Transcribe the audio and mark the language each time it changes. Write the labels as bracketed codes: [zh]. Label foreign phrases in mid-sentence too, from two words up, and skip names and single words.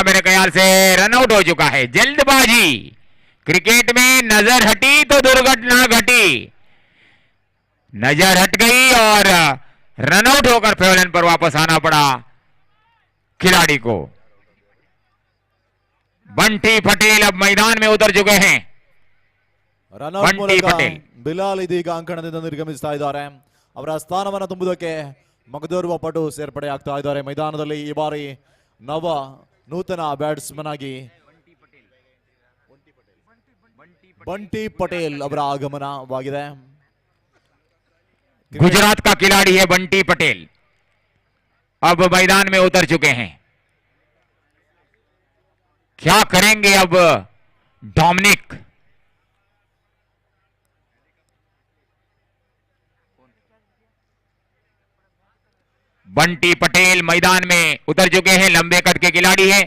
[hi] मेरे ख्याल से रनआउट हो चुका है। जल्दबाजी क्रिकेट में नजर हटी तो दुर्घटना घटी, नजर हट गई और रनआउट होकर पेवलन पर वापस आना पड़ा खिलाड़ी को। बंटी पटेल अब मैदान में उतर चुके हैं। [kn] ರನ್ಔಟ್ ಬಂಟಿ ಮೂಲಕ ಪಟೇಲ್. ಬಿಲಾಲ್ ಇದೀಗ ಅಂಕಣದಿಂದ ನಿರ್ಗಮಿಸ್ತಾ ಇದ್ದಾರೆ. ಅವರ ಸ್ಥಾನವನ್ನು ತುಂಬುವುದಕ್ಕೆ ಮಗದೋರ್ವ ಪಟು ಸೇರ್ಪಡೆ ಆಗ್ತಾ ಇದ್ದಾರೆ ಮೈದಾನದಲ್ಲಿ. ಈ ಬಾರಿ ನೂತನ ಬ್ಯಾಟ್ಸ್ಮನ್ ಆಗಿ ಬಂಟಿ ಪಟೇಲ್ ಅವರ ಆಗಮನವಾಗಿದೆ. [hi] गुजरात का खिलाड़ी है बंटी पटेल, अब मैदान में उतर चुके हैं। क्या करेंगे अब डोमिनिक? बंटी पटेल मैदान में उतर चुके हैं, लंबे कद के खिलाड़ी हैं।